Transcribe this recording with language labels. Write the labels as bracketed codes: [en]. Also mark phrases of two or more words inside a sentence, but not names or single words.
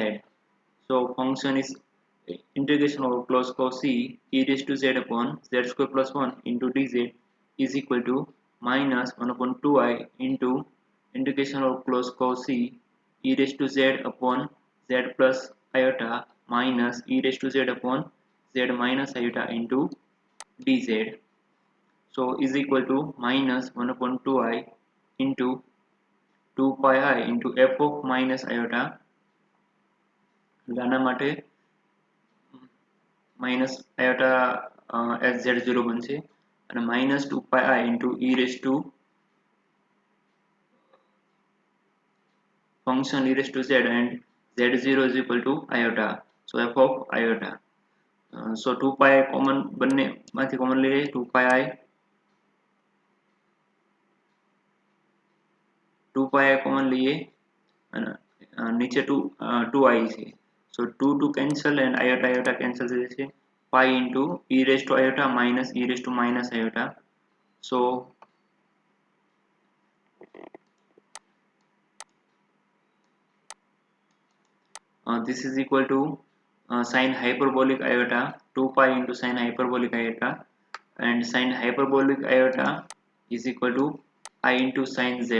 [en] So function is integration of close cos C e raised to z upon z square plus 1 into dz is equal to minus 1 upon 2i into integration of close cos C e raised to z upon z plus iota minus e raised to z upon z minus iota into dz. So is equal to minus 1 upon 2i into 2 pi I into f of minus iota. [gu] આના માટે [en] minus iota as z0 [gu] બનશે અને [en] minus 2 pi I into e raised to function e raised to z and z0 is equal to iota. So f of iota. So 2 pi I common [gu] બંને માંથી [en] common લઈએ 2 pi I common [gu] લઈએ અને નીચે 2i છે. [en] So 2 cancel and iota cancel [gu] થઈ જશે. [en] Pi into e raised to iota minus e raised to minus iota. So this is equal to sin hyperbolic iota 2 pi into sin hyperbolic iota and sin hyperbolic iota is equal to I into sin z.